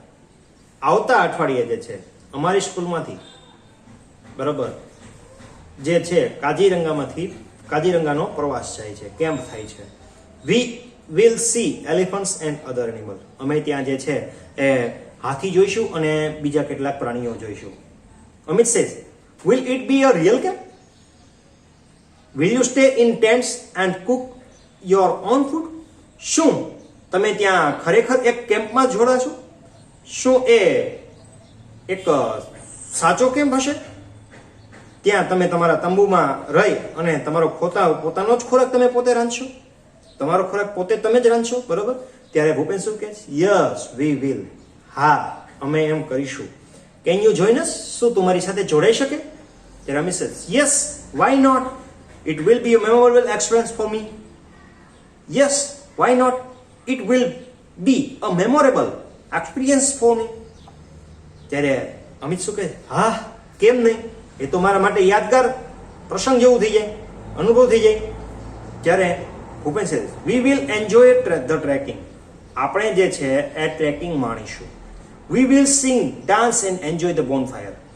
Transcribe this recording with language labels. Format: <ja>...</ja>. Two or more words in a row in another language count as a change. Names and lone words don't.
<gu>આવતા અઠવાડિયે જે છે અમારી સ્કૂલમાંથી બરોબર જે છે કાઝીરંગાનો પ્રવાસ જાય છે, કેમ્પ થાય છે.</gu> <en>we will see elephants and other animal.</en> <gu>અમે ત્યાં જે છે એ હાથી જોઈશું અને બીજા કેટલાક પ્રાણીઓ જોઈશું.</gu> <en>Amit says, will it be a real camp? Will you stay in tents and cook your own food?</en> <gu>શું તમે ત્યાં ખરેખર એક કેમ્પમાં જોડાશો? શું એ એક સાચો કેમ્પ હશે? ત્યાં તમે તમારા તંબુમાં રહી અને તમારો પોતાનો જ ખોરાક તમે પોતે રાંધશો, તમારો ખોરાક પોતે તમે જ રાંધશો બરોબર. ત્યારે ભૂપેન શું કહે છે?</gu> <en>yes we will.</en> <gu>હા, અમે એમ કરીશું.</gu> <en>can you join us?</en> <gu>શું તું મારી સાથે જોડાઈ શકે? ત્યારે</gu> <en>Amit says, yes, why not? It will be a memorable experience for me. Yes, why not? It will be a memorable experience for me.</en> <gu>ત્યારે અમિત શું કહે? હા, કેમ નહીં? એ તો મારા માટે યાદગાર પ્રસંગ જેવું થઈ જાય, અનુભવ થઈ જાય. ત્યારે ભૂપેન છે</gu> <en>we will enjoy the trekking.</en> <gu>આપણે જે છે એ ટ્રેકિંગ માણીશું.</gu> <en>we will sing, dance and enjoy the bonfire.</en>